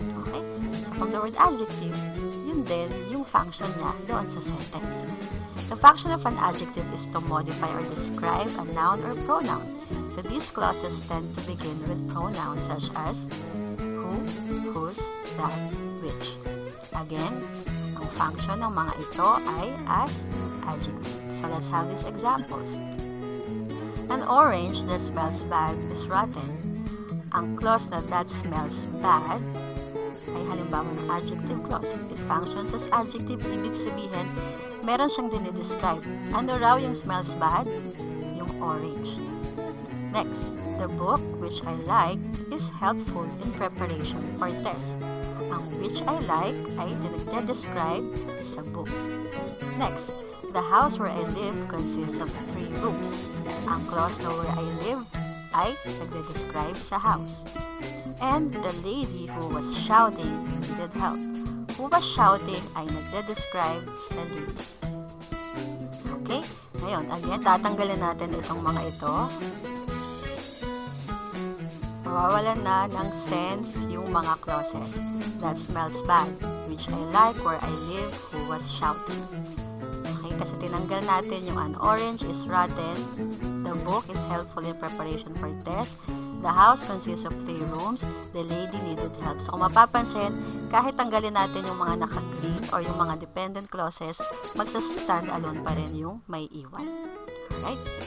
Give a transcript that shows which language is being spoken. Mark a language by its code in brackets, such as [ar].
[tl] Okay? So from the word adjective, yun din yung function niya doon sa sentence. [en] The function of an adjective is to modify or describe a noun or pronoun. So these clauses tend to begin with pronouns such as who, whose, that, which. [tl] Again, ang function ng mga ito ay as adjective. [en] So let's have these examples. An orange that smells bad is rotten. [tl] Ang clause na [en] that smells bad [tl] ay halimbawa ng adjective clause. [en] It functions as adjective, [tl] ibig sabihin, meron siyang dinidescribe. Ano raw yung smells bad? Yung orange. [en] Next, the book which I like is helpful in preparation for test. [tl] Ang [en] which I like [tl] ay dinidescribe sa book. [en] Next, the house where I live consists of 3 rooms. [tl] Ang clause na [en] where I live [tl] ay nagde-describe sa house. [en] And the lady who was shouting needed help. Who was shouting [tl] ay nagde-describe sa lady. [en] Okay? [tl] Ngayon, again, tatanggalin natin itong mga ito. Mawawalan na ng sense yung mga clauses. [en] That smells bad. Which I like, where I live, who was shouting. Okay? [tl] Kasi tinanggal natin yung [en] an orange is rotten. The book is helpful in preparation for test. The house consists of 3 rooms. The lady needed help. [tl] So kung mapapansin, kahit tanggalin natin yung mga naka-green or yung mga dependent clauses, magsa-stand alone pa rin yung may iwan. Right?